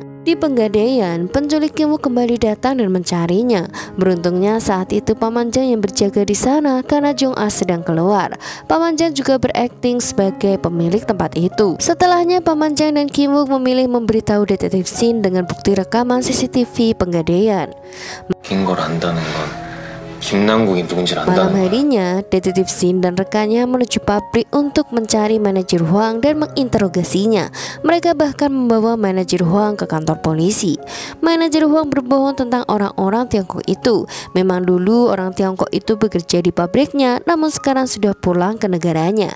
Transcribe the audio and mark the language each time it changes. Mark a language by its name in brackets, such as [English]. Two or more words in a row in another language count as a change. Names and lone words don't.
[Indonesian] Di Penggadaian, penculik Kim Wook kembali datang dan mencarinya. Beruntungnya saat itu Paman Jang yang berjaga di sana karena Jong Ah sedang keluar. Paman Jang juga berakting sebagai pemilik tempat itu. Setelahnya Paman Jang dan Kim Wook memilih memberitahu detektif Shin dengan bukti rekaman CCTV Penggadaian. [Korean] 김남국이 누군지 [Indonesian] Malam [Korean] 안다는 거야. [Indonesian] harinya, detektif Shin dan rekannya menuju pabrik untuk mencari manajer Huang dan menginterogasinya. Mereka bahkan membawa manajer Huang ke kantor polisi. Manajer Huang berbohong tentang orang-orang Tiongkok itu. Memang dulu orang Tiongkok itu bekerja di pabriknya, namun sekarang sudah pulang ke negaranya.